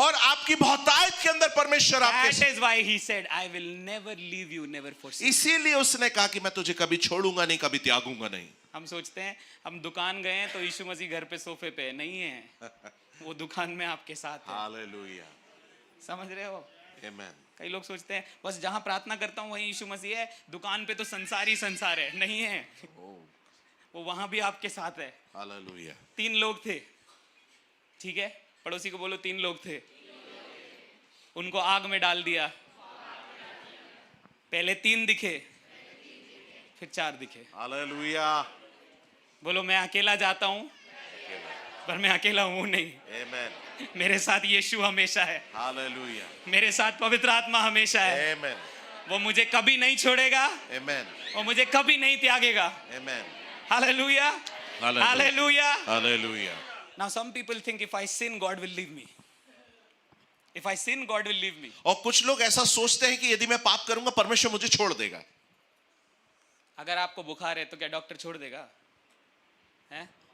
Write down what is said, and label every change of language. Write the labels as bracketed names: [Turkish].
[Hindi] और आपकी बहुतायत के अंदर परमेश्वर आपके [English] That [Hindi] साथ। [English] is why he said, I will never leave you, never forsake you. [Hindi] इसीलिए उसने कहा कि मैं तुझे कभी छोड़ूंगा नहीं, कभी त्यागूंगा नहीं। हम सोचते हैं हम दुकान गए हैं तो यीशु मसीह घर पे सोफे पे है। नहीं है, वो दुकान में आपके साथ है। हालेलुया, समझ रहे हो? आमेन। कई लोग सोचते हैं बस जहां प्रार्थना करता हूँ वहीं यीशु मसीह है, दुकान पे तो संसार ही संसार है। नहीं है, वो वहां भी आपके साथ है। हालेलुया। 3 लोग थे, ठीक है, पड़ोसी को बोलो 3 लोग थे, उनको आग में डाल दिया। पहले 3 दिखे, फिर 4 दिखे। हालेलुया, बोलो मैं अकेला जाता हूं, पर मैं अकेला हूं नहीं, आमेन। मेरे साथ यीशु हमेशा है, हालेलुया, मेरे साथ पवित्र आत्मा हमेशा है। आमेन, वो मुझे कभी नहीं छोड़ेगा, आमेन, वो मुझे कभी नहीं त्यागेगा। आमेन। Hallelujah, hallelujah. Hallelujah. [English] Now some people think if I sin God will leave me. If I sin God will leave me. [Hindi] और कुछ लोग ऐसा सोचते हैं कि यदि मैं पाप करूंगा परमेश्वर मुझे छोड़ देगा। अगर आपको बुखार है तो क्या डॉक्टर छोड़ देगा? हैं?